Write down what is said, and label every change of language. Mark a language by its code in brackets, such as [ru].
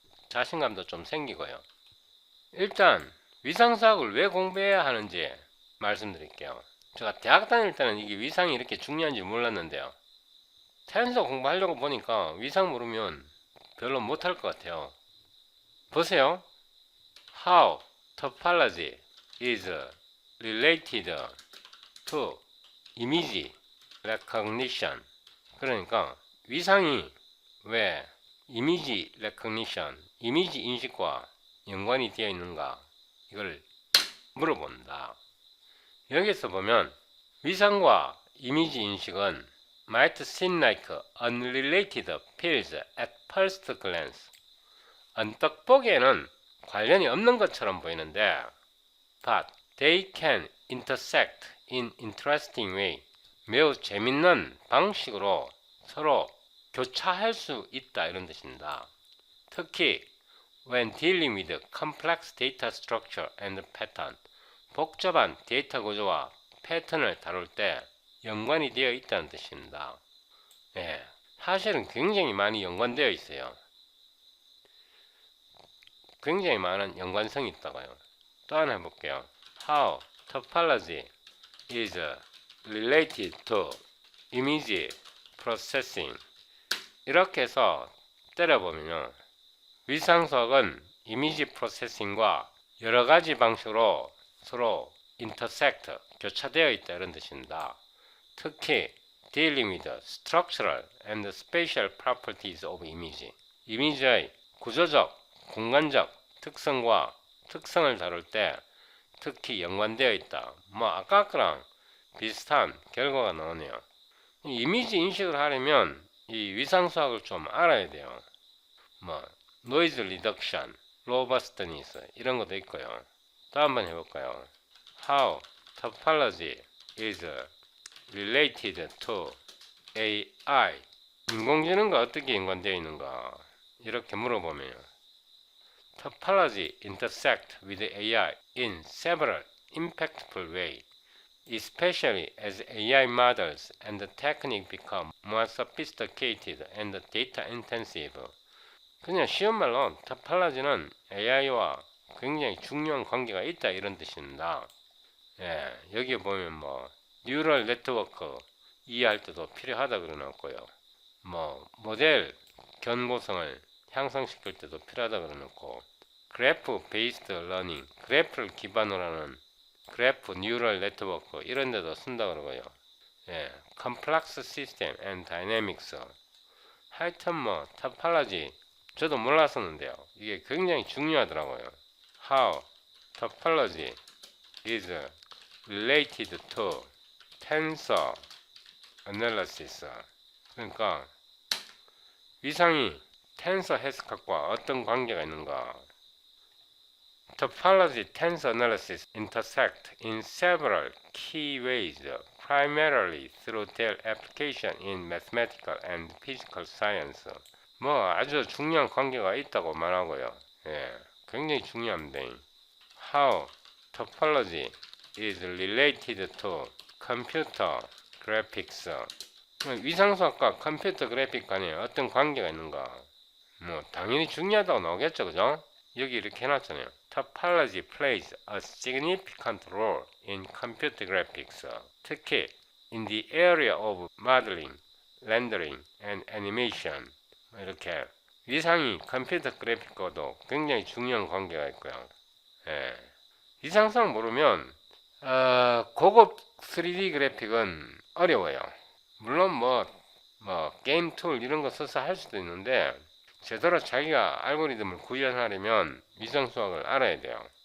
[ko] 자신감도 좀 생기고요. 일단 위상수학을 왜 공부해야 하는지 말씀드릴게요. 제가 대학 다닐 때는 이게 위상이 이렇게 중요한지 몰랐는데요. 태연서 공부하려고 보니까 위상 모르면 별로 못할 것 같아요. 보세요. [en] How topology is related to image recognition. [ko] 그러니까 위상이 왜 이미지 recognition, 이미지 인식과 연관이 되어 있는가 이걸 물어본다. 여기서 보면 위상과 이미지 인식은 [en] might seem like unrelated fields at first glance. [ko] 언뜻 보기에는 관련이 없는 것처럼 보이는데 [en] but they can intersect in interesting way. [ko] 매우 재밌는 방식으로 서로 교차할 수 있다 이런 뜻입니다. 특히 [en] when dealing with complex data structure and pattern, [ko] 복잡한 데이터 구조와 패턴을 다룰 때 연관이 되어 있다는 뜻입니다. 예, 사실은 굉장히 많이 연관되어 있어요. 굉장히 많은 연관성이 있다고요. 또 하나 해볼게요. [en] How topology is related to image processing. [ko] 이렇게 해서 때려보면요. 위상수학은 이미지 프로세싱과 여러가지 방식으로 서로 intersect, 교차되어 있다 이런 뜻입니다. [en] 특히 dealing with structural and spatial properties of image. [ko] 이미지의 구조적, 공간적 특성과 특성을 다룰 때 특히 연관되어 있다. 뭐 아까 거랑 비슷한 결과가 나오네요. 이미지 인식을 하려면 이 위상수학을 좀 알아야 돼요. 뭐 노이즈 리덕션, 로버스트니스 이런 것도 있고요. 또 한번 해볼까요? [en] How topology is related to AI. [ko] 인공지능과 어떻게 연관되어 있는가 이렇게 물어보면 [en] Topology intersect with AI in several impactful ways. Especially as AI models and techniques become more sophisticated and data intensive. [ko] 그냥 쉬운 말로 토폴로지는 AI와 굉장히 중요한 관계가 있다 이런 뜻입니다. 예, 여기 보면 뭐 뉴럴 네트워크 이해할 때도 필요하다 그러놨고요. 뭐 모델 견고성을 향상시킬 때도 필요하다 그러놓고 그래프 베이스드 러닝, 그래프를 기반으로 하는 그래프 뉴럴 네트워크 이런 데도 쓴다 그러고요. 예, 컴플렉스 시스템 앤 다이내믹스. 하여튼 뭐 토폴로지 저도 몰랐었는데요. 이게 굉장히 중요하더라고요. [en] How topology is related to tensor analysis. [ko] 그러니까 위상이 텐서 해석학과 어떤 관계가 있는가. [en] Topology tensor analysis intersect in several key ways, primarily through their application in mathematical and physical science. [ko] 뭐 아주 중요한 관계가 있다고 말하고요. 예, 굉장히 중요합니다. [en] How topology is related to computer graphics. [ko] 위상수학과 컴퓨터 그래픽 간에 어떤 관계가 있는가? 뭐 당연히 중요하다고 나오겠죠, 그죠? 여기 이렇게 해놨잖아요. [en] Topology plays a significant role in computer graphics. 특히 in the area of modeling, rendering, and animation. [ko] 이렇게 위상이 컴퓨터 그래픽과도 굉장히 중요한 관계가 있고요. 예. 위상성 모르면 고급 3D 그래픽은 어려워요. 물론 뭐 게임 툴 이런 거 써서 할 수도 있는데 제대로 자기가 알고리즘을 구현하려면 위상수학을 알아야 돼요.